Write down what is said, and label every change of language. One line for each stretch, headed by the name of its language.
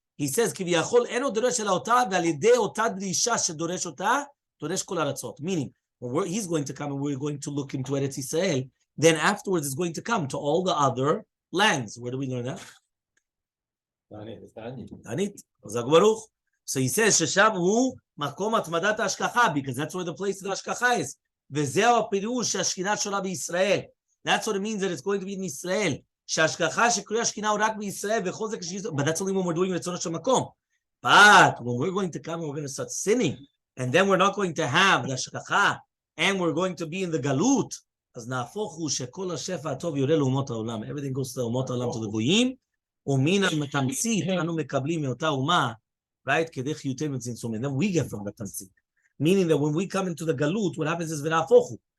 Hebrew: He says, כביכול אינו דורש אלא אותה, ועל ידי אותה דרישה שדורש אותה, דורש כל ארצות.
English: Meaning, when he's going to come and we're going to look into Eretz Yisrael, then afterwards it's going to come to all the other lands. Where do we learn that? Tanit. Baruch. So he says,
Hebrew: ששם הוא מקום התמדת ההשגחה,
English: because that's where the place of the השגחה is.
Hebrew: וזהו הפירוש שהשכינה שורה בישראל.
English: That's what it means that it's going to be in Israel.
Hebrew: שההשגחה שקורא השכינה הוא רק בישראל, וכל זה כשהיא...
English: But that's only when we're doing רצונו של מקום. But when we're going to come and we're going to start sinning, and then we're not going to have the השגחה, and we're going to be in the galut,
Hebrew: אז נהפוך הוא שכל השפע הטוב יורה לאומות העולם.
English: Everything goes to אומות העולם, to the גויים,
Hebrew: ומן התמצית אנו מקבלים מאותה אומה,
English: right?
Hebrew: כדי חיותנו וצמצום.
English: And then we get from the תמצית. Meaning that when we come into the galut, what happens is
Hebrew: ונהפוך הוא.